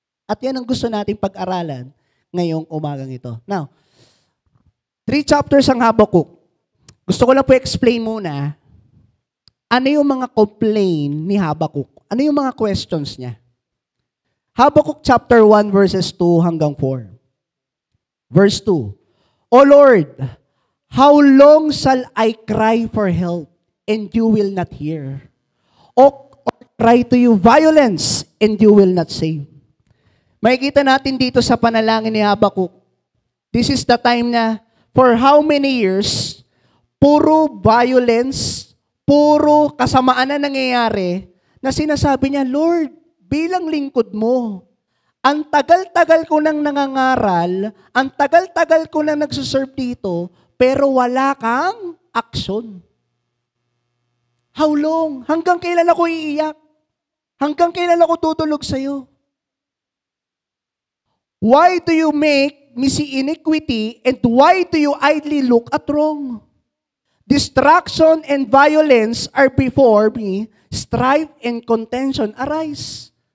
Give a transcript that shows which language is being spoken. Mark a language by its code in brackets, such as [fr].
[tl] At yan ang gusto natin pag-aralan ngayong umagang ito. Now, 3 chapters ang Habakuk. Gusto ko lang po explain muna ano yung mga complaint ni Habakuk. Ano yung mga questions niya. Habakuk chapter 1 verses 2 hanggang 4. [en] Verse 2, O Lord, how long shall I cry for help, and you will not hear? Or cry to you violence, and you will not save? [tl] Makikita natin dito sa panalangin ni Habakuk, [en] this is the time [tl] na for how many years, puro violence, puro kasamaan na nangyayari, na sinasabi niya, Lord, bilang lingkod mo, ang tagal-tagal ko nang nangangaral, ang tagal-tagal ko nang nagsuserve dito, pero wala kang aksyon. [en] How long? [tl] Hanggang kailan ako iiyak? Hanggang kailan ako tutulog sa'yo? [en] Why do you make me see iniquity, and why do you idly look at wrong? Distraction and violence are before me, strife and contention arise.